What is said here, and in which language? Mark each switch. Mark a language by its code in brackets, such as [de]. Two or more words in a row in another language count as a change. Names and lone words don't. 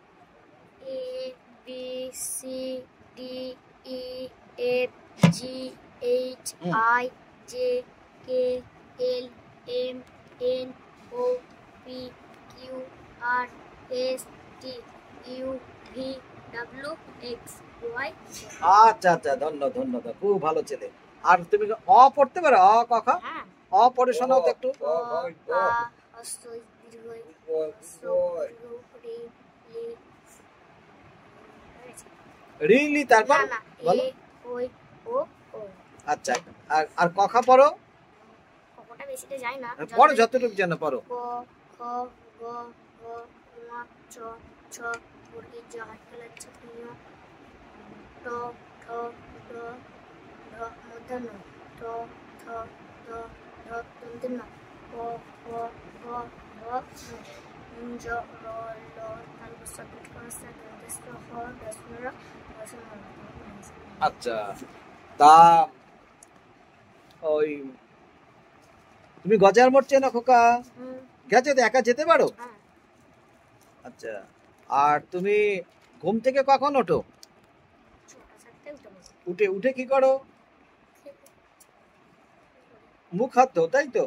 [en] A B C D E F G H I J K L M N O P Q R S T U V W X Y. [bn] আচ্ছা আচ্ছা, ধন্যবাদ, খুব ভালো ছেলে। আর তুমি অ পড়তে পারো? অ ক খ। অ পড়ে শোনাও তো একটু। রিলি, তারপর বলো। আচ্ছা, আর ক খ পড়ো? কখনো বেশিটা যায় না, পড়ো যতটুকু জানো পড়ো। ক খ গ ঘ ঙ চ ছ বর্গীয় জ হাততালি ছ ট ঠ ড ঢ মূর্ধন্য ট ঠ ড ঢ দন্তেন্য ক খ গ ঘ ঙ জ র ল তালবস্য বিকরস্য দন্তেস্য হ দশমর দশমর। আচ্ছা, তা ওই তুমি গজার মোড় চেনো খোকা? গেছো তো? একা যেতে পারো? আচ্ছা, আর তুমি ঘুম থেকে কখন ওঠো? উঠে উঠে কি করো? মুখ হাত ধো, তাই তো?